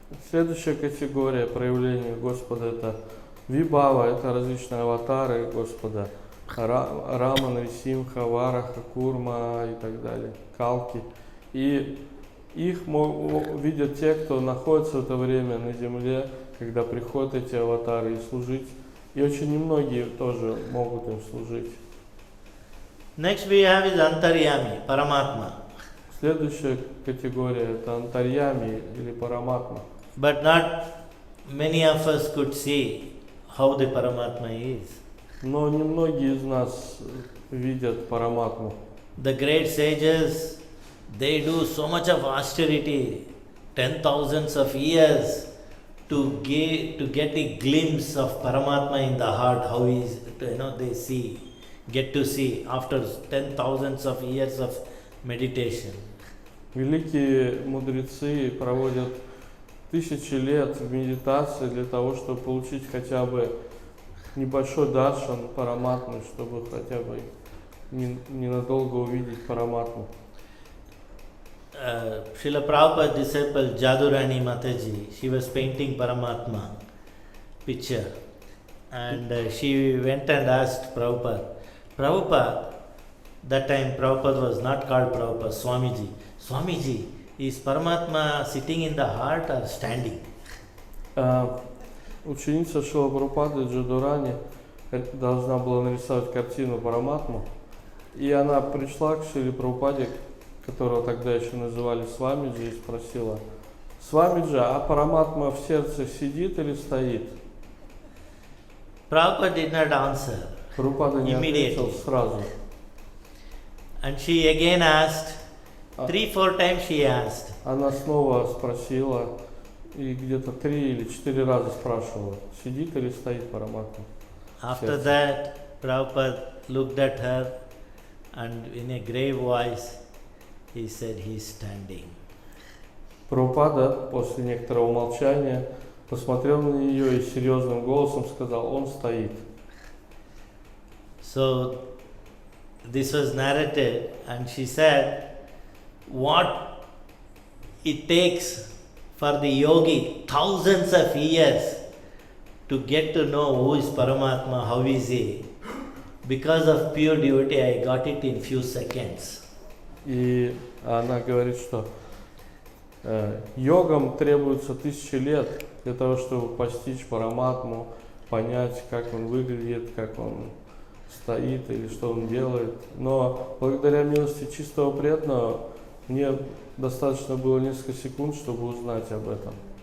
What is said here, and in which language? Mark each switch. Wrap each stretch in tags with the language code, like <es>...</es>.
<ru>Следующая категория проявления Господа — это Вибхава, это различные аватары Господа, Рама, Нарисимха, Вараха, Курма и так далее, Калки. И их видят те, кто находится в это время на земле, когда приходят эти аватары, и служить. И очень немногие тоже могут им служить.</ru> <en>Next we have is Antaryami, Paramatma.</en> <ru>Следующая категория это антарьями или параматма.</ru> <en>But not many of us could see how the Paramatma is.</en> <ru>Но немногие из нас видят параматму.</ru> <en>The great sages, they do so much of austerity, 10,000s of years to get a glimpse of Paramatma in the heart, how he is, they get to see after 10,000s of years of meditation.</en> <ru>Великие мудрецы проводят тысячи лет в медитации для того, чтобы получить хотя бы небольшой даршан параматмы, чтобы хотя бы ненадолго увидеть параматму.</ru> <en>Srila Prabhupada's disciple Jadurani Mataji, she was painting Paramatma picture, and she went and asked Prabhupada, that time Prabhupada was not called Prabhupada, Swamiji, is Paramatma sitting in the heart or standing?</en> <ru>Ученица Шрила Прабхупады Джадурани должна была нарисовать картину Параматму, и она пришла к Шриле Прабхупаде, которого тогда еще называли Свамиджи, и спросила: Свамиджи, а Параматма в сердце сидит или стоит?</ru> <en>Prabhupada did not answer.</en> <ru>Прабхупада не ответил сразу.</ru> <en>And she again asked, 3-4 times she asked.</en> <ru>Она снова спросила, и где-то 3 или 4 раза спрашивала, сидит или стоит Параматма.</ru> <en>After that, Prabhupada looked at her and in a grave voice, he said, he is standing.</en> <ru>Прабхупада после некоторого молчания посмотрел на нее и серьезным голосом сказал: он стоит.</ru> <en>So this was narrated, and she said, what it takes for the yogi thousands of years to get to know who is Paramatma, how is he. Because of pure devotee, I got it in few seconds.</en> <ru>И она говорит, что йогам требуется 1000 лет для того, чтобы постичь Параматму, понять, как он выглядит, как он стоит или что он делает. Но благодаря милости чистого преданного мне достаточно было несколько секунд, чтобы узнать об этом.</ru>